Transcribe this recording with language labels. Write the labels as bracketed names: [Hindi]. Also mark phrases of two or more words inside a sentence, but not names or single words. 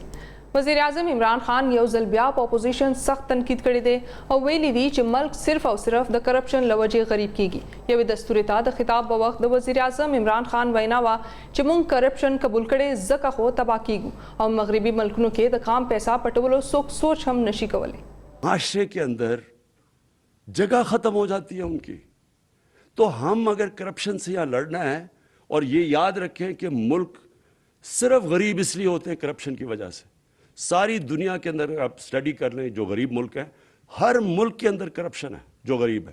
[Pashto] وزیر اعظم عمران خان یو ځل بیا په اپوزیشن سخت تنقید کړی دی او ویلي دی چې ملک صرف او صرف د کرپشن له وجې غریب کیږي. یوې دستوري ته د خطاب په وخت د وزیر اعظم عمران خان وینا وه چې موږ کرپشن قبول کړی ځکه خو تباه کیږو او مغربي ملکونو کې د خام پیسہ پټولو څوک سوچ هم نشي کولی. [Urdu] معاشرے کے اندر جگہ ختم ہو جاتی ہے ان کی. تو ہم اگر کرپشن سے یہاں لڑنا ہے اور یہ یاد رکھیں کہ ملک صرف غریب اس لیے ہوتے ہیں کرپشن کی وجہ سے. ساری دنیا کے اندر آپ اسٹڈی کر لیں جو غریب ملک ہیں ہر ملک کے اندر کرپشن ہے جو غریب ہے.